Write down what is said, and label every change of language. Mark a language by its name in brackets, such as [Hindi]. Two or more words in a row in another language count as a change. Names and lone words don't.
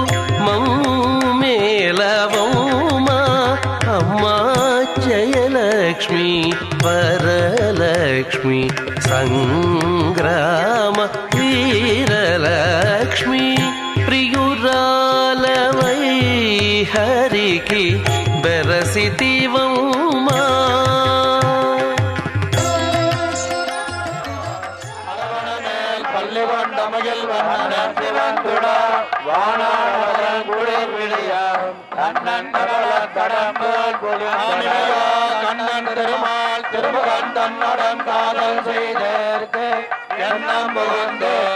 [Telugu] మమ్మేలవమ్మా అమ్మా జయలక్ష్మి వరలక్ష్మి సంగ్రామ వీరలక్ష్మి ప్రియురాలవై హరికి బెరసితివమ్మా [Tamil] கண்ணன் திருமால் திருமுகன் தன்னுடன் காதல் செய்தேற்கு எண்ணம் புகுந்து